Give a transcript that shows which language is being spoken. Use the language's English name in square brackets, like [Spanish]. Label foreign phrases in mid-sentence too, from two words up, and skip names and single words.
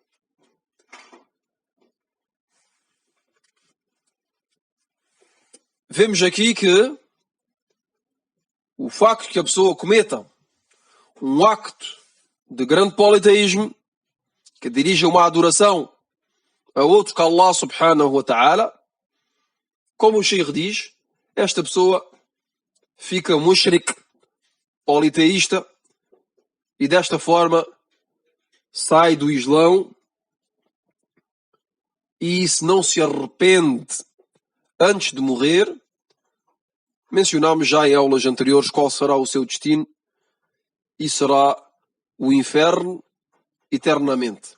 [Portuguese] Vemos aqui que o facto que a pessoa cometa um acto de grande politeísmo, que dirige uma adoração a outro que Allah [Arabic] سبحانه وتعالى, [Portuguese] como o Sheikh diz, esta pessoa fica mushrik, politeísta, e desta forma sai do Islão, e se não se arrepende antes de morrer, mencionámos já em aulas anteriores qual será o seu destino, e será o inferno eternamente.